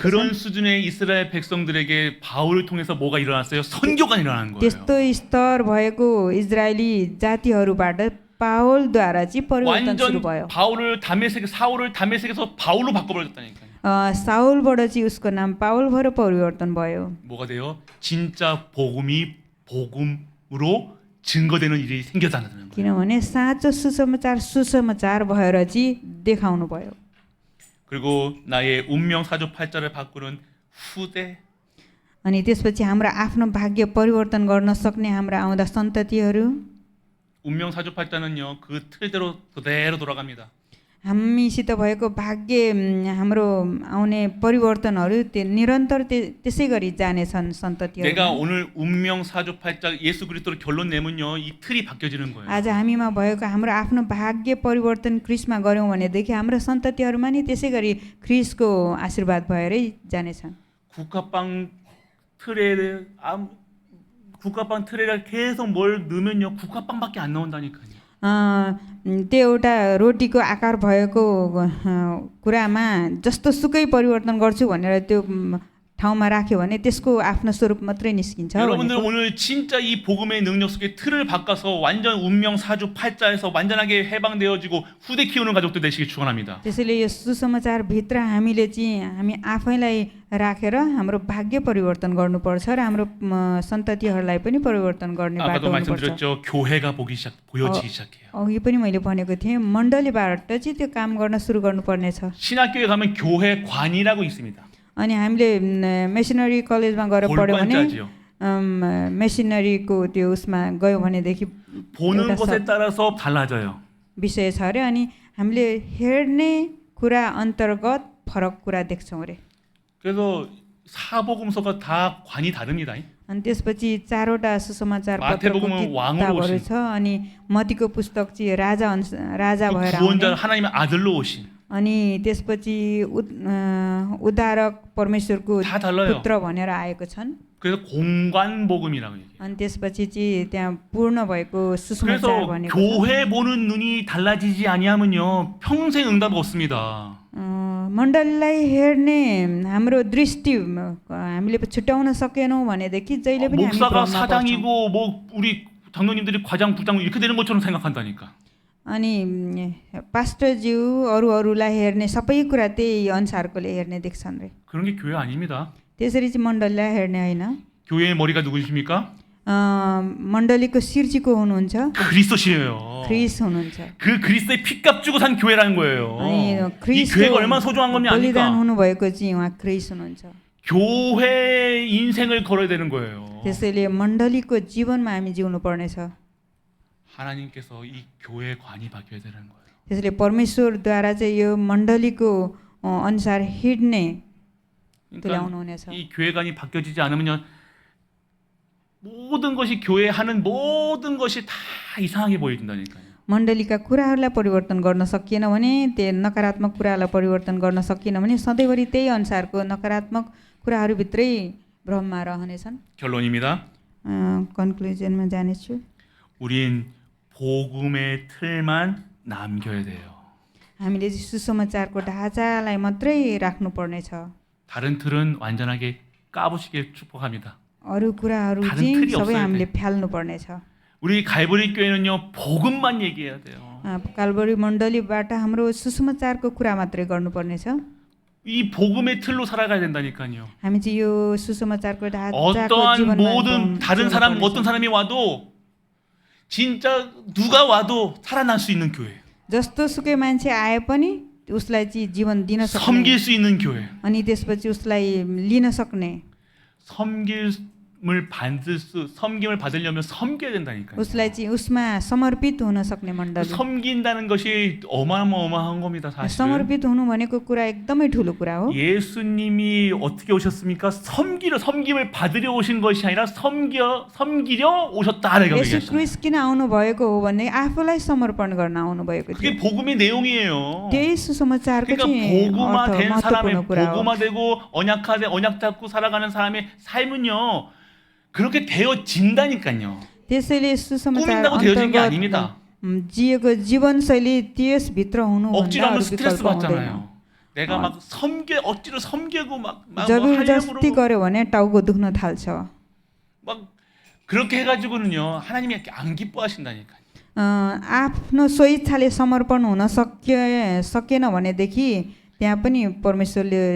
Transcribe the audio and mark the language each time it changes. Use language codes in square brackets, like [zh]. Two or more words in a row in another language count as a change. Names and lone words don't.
[ko] 그런 [ne] छन् [ko] 수준의 이스라엘 백성들에게 바울을 통해서 뭐가 일어났어요? 선교가 일어나는 거예요. [ne] त्यस्तो स्तर भएको इजरायली जातिहरूबाट पावलद्वारा चाहिँ परिवर्तन सुरु भयो [ko] 완전 사울을 다메섹에서 바울로 바꿔버렸다니까요. [ne] साउलबाट चाहिँ उसको नाम पावल भएर परिवर्तन भयो [ko] 뭐가 돼요? 진짜 복음이 복음으로 증거되는 일이 생겨나는 거예요. [ne] किनभने साँचो सुसमाचार भएर चाहिँ देखाउनु भयो [ko] 그리고 나의 운명 사주 팔자를 바꾸는 후대. [ne] अनि त्यसपछि हाम्रो आफ्नो भाग्य परिवर्तन गर्न सक्ने हाम्रा आउँदा सन्ततिहरू [ko] 운명 사주 팔자는요 그 틀대로 그대로 돌아갑니다. [ne] हामीसित भएको भाग्य हाम्रो आउने परिवर्तनहरू निरन्तर त्यसै गरी जानेछन् सन्ततिहरू [ko] 내가 오늘 운명 사주 팔자 예수 그리스도로 결론 내면요 이 틀이 바뀌어지는 거예요. [ne] आज हामीमा भएको हाम्रो आफ्नो भाग्य परिवर्तन क्रिस्टमा गऱ्यौँ भनेदेखि हाम्रो सन्ततिहरूमा नि त्यसै गरी क्रिस्टको आशीर्वाद भएरै जानेछन् [ko] 국화빵 틀에 계속 뭘 넣으면요 국화빵밖에 안 나온다니까요. [ne] त्यो एउटा रोटीको आकार भएको कुरामा जस्तो सुकै परिवर्तन गर्छु भनेर त्यो ठाउँमा राख्यो भने त्यसको आफ्नो स्वरूप मात्रै निस्किन्छ [ko] 여러분들 [ne] भनेको। [ko] 오늘 진짜 이 복음의 능력 속에 틀을 바꿔서 완전 운명 사주 팔자에서 완전하게 해방되어지고 후대 키우는 가족들 되시길 축원합니다. [ne] त्यसैले यो सुसमाचार भित्र हामीले चाहिँ हामी आफैलाई राखेर हाम्रो भाग्य परिवर्तन गर्नुपर्छ र हाम्रो सन्ततिहरूलाई पनि परिवर्तन गर्ने बाटो [ko] 아까도 [ne] हुनुपर्छ [ko] 말씀드렸죠. 교회가 보여지기 시작해요. [ne] अघि पनि मैले भनेको थिएँ मण्डलीबाट चाहिँ त्यो काम गर्न सुरु गर्नुपर्नेछ [ko] 신학교에 가면 교회관이라고 있습니다. [ne] अनि हामीले [en] missionary college-ma [ne] गएर पढ्यो भने [ko] 골관자지요. [ne] मेसिनरीको त्यो उसमा गयो भनेदेखि [ko] 보는 [ne] एउटा [ko] 것에 따라서 달라져요. [ne] विषय छ अरे अनि हामीले हेर्ने कुरा अन्तर्गत फरक कुरा देख्छौँ अरे [ko] 그래서 사복음서가 다 관이 다릅니다. [ne] अनि त्यसपछि चारवटा सुसमाचार पत्रको [ko] 마태복음은 왕으로 [ne] किताबहरू [ko] 오신 [ne] छ अनि मतीको पुस्तक चाहिँ राजा भएर [ko] 구원자 [ne] आउने [ko] 하나님의 아들로 오신 [ne] अनि त्यसपछि उद्धारक परमेश्वरको [ko] 다 달라요. [ne] पुत्र भनेर आएको छन् [ko] 그래서 공관복음이라고 얘기해요. [ne] अनि त्यसपछि चाहिँ त्यहाँ पूर्ण भएको सुसमाचार [ko] 그래서 [ne] भनेको छ। [ko] 교회 보는 눈이 달라지지 아니하면요 평생 응답 없습니다. [ne] मण्डलीलाई हेर्ने हाम्रो दृष्टि हामीले छुट्याउन सकेनौँ भनेदेखि जहिले पनि हामी [ko] 목사가 [ne] भ्रममा पर्छौँ। [ko] 사장이고 뭐 우리 장로님들이 과장 부장 이렇게 되는 것처럼 생각한다니까. [ne] अनि पास्टरज्यू अरूलाई हेर्ने सबै कुरा त्यही अनुसारकोले हेर्ने देख्छन् रे [ko] 그런 게 교회 아닙니다. [ne] त्यसरी चाहिँ मण्डलीलाई हेर्ने होइन [ko] 교회의 머리가 누구십니까? [ne] मण्डलीको शिर चाहिँ को हुनुहुन्छ? [ko] 그리스도시예요. [ne] ख्रिस्ट हुनुहुन्छ। [ko] 그 그리스도의 피값 주고 산 교회라는 거예요. [ne] अनि [ko] 이 교회가 얼마나 소중한 겁니 [ne] बलिदान [ko] 아닙니까? [ne] हुनुभएको चाहिँ उहाँ ख्रिस्ट हुनुहुन्छ। [ko] 교회 인생을 걸어야 되는 거예요. [ne] त्यसैले मण्डलीको जीवनमा हामी जिउनु पर्नेछ। [ko] 하나님께서 이 교회의 관이 바뀌어야 되는 거예요. [ne] त्यसैले परमेश्वरद्वारा चाहिँ यो मण्डलीको अनुसार हिँड्ने तुल्याउनु हुनेछ। [ko] 그러니까 이 교회관이 바뀌어지지 않으면요, 모든 것이 교회 하는 모든 것이 다 이상하게 보여진다니까요. [ne] मण्डलीका कुराहरूलाई परिवर्तन गर्न सकिएन भने, त्यो नकारात्मक कुरालाई परिवर्तन गर्न सकिएन भने सधैँभरि त्यही अनुसारको नकारात्मक कुराहरूभित्रै भ्रममा रहनेछन्। [ko] 결론입니다. [ne] कन्क्लुजनमा जानेछु। [ko] 우린 복음의 틀만 남겨야 돼요. [ne] हामीले चाहिँ सुसमाचारको ढाँचालाई मात्रै राख्नु पर्नेछ। [ko] 다른 틀은 완전하게 까부시길 축복합니다. [ne] अरू कुराहरू [ko] 다른 [ne] चाहिँ [ko] 틀이 [ne] सबै [ko] 없어야 [ne] हामीले [ko] 돼. [ne] फ्याल्नु पर्नेछ। [ko] 우리 갈보리 교회는요, 복음만 얘기해야 돼요. [ne] कालबरी मण्डलीबाट हाम्रो सुसमाचारको कुरा मात्रै गर्नुपर्नेछ। [ko] 이 복음의 틀로 살아가야 된다니까요. [ne] हामी चाहिँ यो सुसमाचारको ढाँचाको [ko] 어떠한 [ne] जीवनमा [ko] 모든 다른 사람 [ne] जिउनुपर्नेछ। [ko] 어떤 사람이 와도 진짜 누가 와도 살아날 수 있는 교회, [ne] जस्तो सुकै मान्छे आए पनि उसलाई चाहिँ जीवन दिन सक्ने [ko] 섬길 수 있는 교회, [ne] अनि त्यसपछि उसलाई लिन सक्ने, [ko] 섬김을 받으려면 섬겨야 된다니까요. [ne] उसलाई चाहिँ उसमा समर्पित हुन सक्ने मण्डली। [ko] 섬긴다는 것이 어마어마한 겁니다, 사실. [ne] समर्पित हुनु भनेको कुरा एकदमै ठुलो कुरा हो। [ko] 예수님이 어떻게 오셨습니까? 섬김을 받으려 오신 것이 아니라 섬기려 오셨다. 이렇게 예शू 얘기하셨어요. [ne] क्रिस्ट किन आउनु भएको हो भने आफूलाई समर्पण गर्न आउनु भएको [ko] 그게 [ne] थियो। [ko] 복음의 내용이에요. [ne] त्यही सुसमाचारको [ko] 그러니까 [ne] चाहिँ [ko] 복음화된 [ne] महत्त्वपूर्ण [ko] 사람의 [ne] कुरा हो। [ko] 복음화되고 언약 잡고 살아가는 사람의 삶은요, 그렇게 되어진다니까요. [ne] त्यसैले सुसमाचार [ko] 꾸민다고 되어진 게 [ne] अन्तर्गत [ko] 아닙니다. [ne] जिएको जीवनशैली त्यसभित्र हुनुभन्दा [ko] 억지로 하면 [ne] अरू [ko] 스트레스 [ne] विकल्प हुँदैन। [ko] 받잖아요. 내가 막 억지로 섬기고 막 [ne] जबरजस्ती [ko] 하려고 [ne] गर्यो भने टाउको दुख्न थाल्छ। [ko] 막 그렇게 해가지고는요, 하나님이 이렇게 안 기뻐하신다니까요. [ne] आफ्नो स्वेच्छाले समर्पण हुन सकेन भनेदेखि त्यहाँ पनि परमेश्वरले